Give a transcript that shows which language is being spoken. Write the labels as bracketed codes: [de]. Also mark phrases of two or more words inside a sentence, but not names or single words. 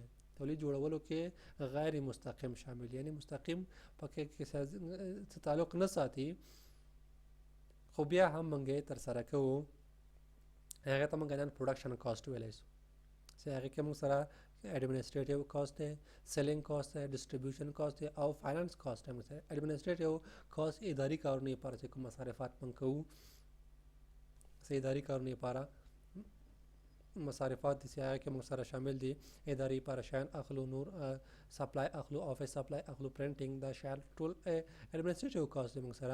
[ps] تولید جوړولو کې غیر مستقیم شامل یعنی مستقیم پکې کې تعلق نه ساتي خو بیا هم موږ تر سره کوو هغه ته موږ نن [en] production cost [ps] ویل شي. چې هغه کې موږ سره [en] administrative cost [ps] ہے، [en] selling cost [ps] ہے، [en] distribution cost [ps] ہے او [en] finance cost [ps] ہے. موږ سره [en] administrative cost [ps] اداري کارونه لپاره چې کوم مصارفات موږ کوو چې اداري کارونه لپاره مصارفات دي چې هغه کې موږ سره شامل دي. اداري لپاره شیان اخلو، نور سپلای اخلو، [en] office supply [ps] اخلو، پرنټینګ دا شیان ټول [en] administrative cost [ps] موږ سره.